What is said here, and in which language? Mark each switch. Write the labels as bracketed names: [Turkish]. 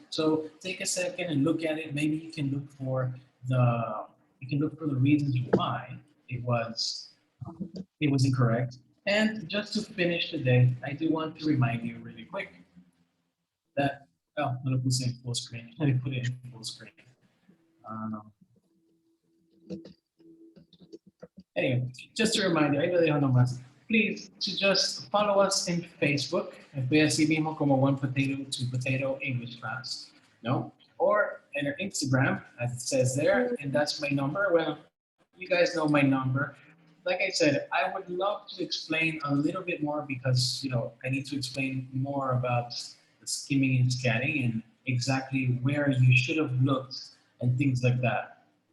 [English] So take a second and look at it. Maybe you can look for the reasons why it was incorrect. And just to finish today, I do want to remind you really quick that, oh, [Spanish] no lo puse en full screen. [English] Let me put it in full screen. Anyway, just a reminder, [Spanish] ahí lo dejo nomás. [English] Please, to just follow us in Facebook. [Spanish] Estoy así mismo como One Potato to Potato English Class, no? [English] Or in our Instagram, as it says there, and that's my number. Well, you guys know my number. Like I said, I would love to explain a little bit more because, you know, I need to explain more about the skimming and scanning and exactly where you should have looked and things like that.